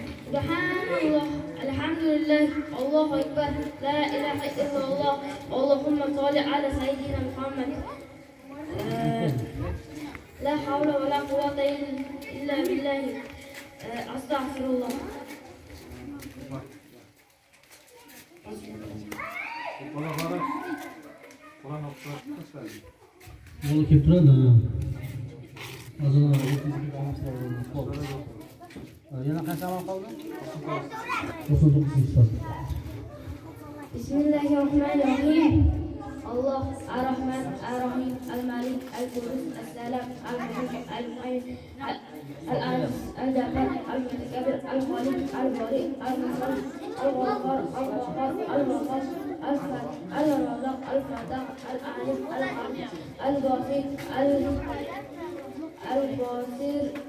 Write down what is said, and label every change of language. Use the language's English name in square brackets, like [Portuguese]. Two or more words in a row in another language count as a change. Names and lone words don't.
[Arabic] سبحان الله الحمد لله الله أكبر لا إله إلا الله اللهم صل على سيدنا محمد. لا حول ولا قوة إلا بالله. أستغفر الله. [Uzbek] Yo'l kelib turadi. Yana qancha amal qoldi? 99. [Arabic] بسم الله الرحمن الرحيم. الله الرحمن الرحيم الملك القدوس السلام المؤمن المهيمن الجبار المتكبر الخالق البارئ المصور الغفار الغفار الغفار الرزاق الفتاح العليم الحميد البصير البصير